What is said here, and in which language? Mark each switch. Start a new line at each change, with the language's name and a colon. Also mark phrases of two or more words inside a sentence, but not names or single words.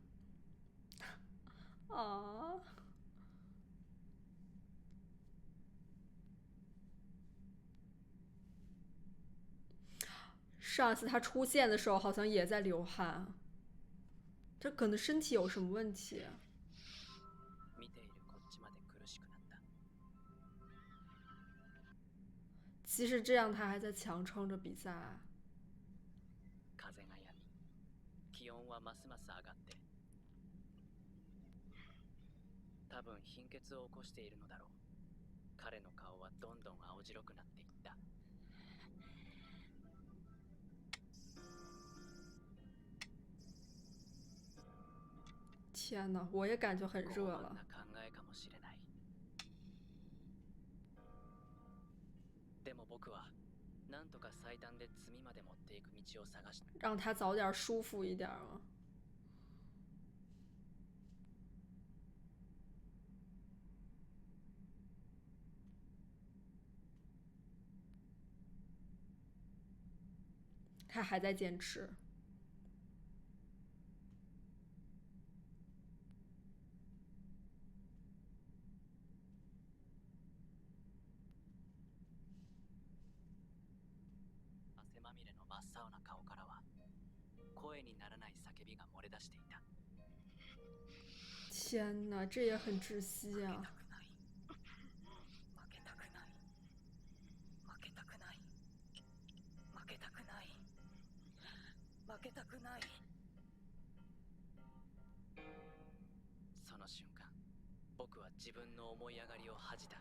Chinese: 啊！上次他出现的时候，好像也在流汗。这可能身体有什么问题？
Japanese: 見ているこっちまで苦しくなった。
Chinese: 即使这样，他还在强撑着比赛。
Japanese: 風が止み、気温はますます上がって、多分貧血を起こしているのだろう。彼の顔はどんどん青白くなっていった。
Chinese: 天哪，我也感觉很热了。
Japanese: 傲慢な考えかもしれない。でも僕はなんとか最短で詰みまで持っていく道を探した。
Chinese: 让他早点舒服一点嘛。他还在坚持。
Japanese: 汗まみれの真っ青な顔からは声にならない叫びが漏れ出していた。
Chinese: 天哪，这也很窒息啊！
Japanese: 負けたくない。負けたくない。負けたくない。負けたくない。その瞬間、僕は自分の思い上がりを恥じた。